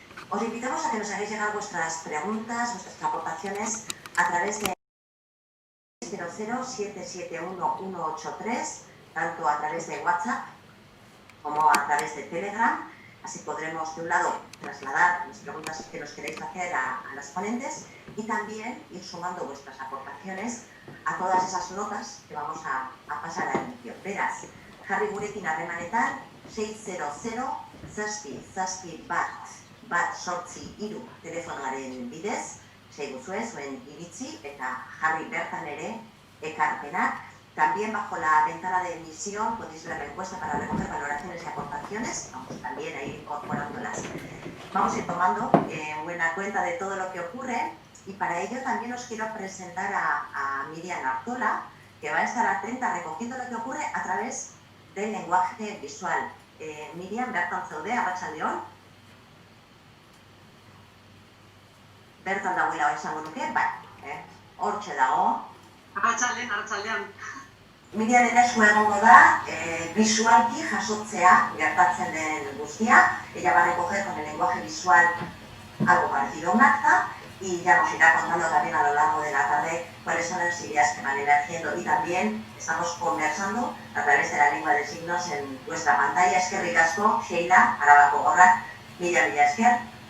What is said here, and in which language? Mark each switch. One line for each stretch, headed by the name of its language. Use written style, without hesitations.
Spanish: Os invitamos a que nos hagáis llegar vuestras preguntas, vuestras aportaciones a través de 00771183, tanto a través de WhatsApp como a través de Telegram. Así podremos, de un lado, trasladar las preguntas que nos queréis hacer a las ponentes y también ir sumando vuestras aportaciones a todas esas notas que vamos a pasar al inicio.
Basque: Beraz, jarri gurekin harremanetan 600-zazpi-bat-sortzi-3 telefonoaren bidez, seguzue zuen iritzi eta jarri bertan ere ekarpenak.
Spanish: También bajo la ventana de emisión podéis ver la encuesta para recoger valoraciones y aportaciones. Vamos también a ir incorporándolas. Vamos a ir tomando buena cuenta de todo lo que ocurre y para ello también os quiero presentar a Miriam Artola, que va a estar atenta recogiendo lo que ocurre a través del lenguaje visual.
Basque: Miriam, bertan zaude, arratsaldeon. Bertan dagoela esango nuke, bai, hortxe dago. Arratsaldean. Miriam esku egongo da, visualki jasotzea gertatzen den guztia.
Spanish: Ella va a recoger con el lenguaje visual algo parecido a un acta y ya nos irá contando también a lo largo de la tarde cuáles son las ideas que van emergiendo y también estamos conversando a través de la lengua de signos en vuestra pantalla.
Basque: Eskerrik asko, Sheila, Arabako gorrak, mila esker.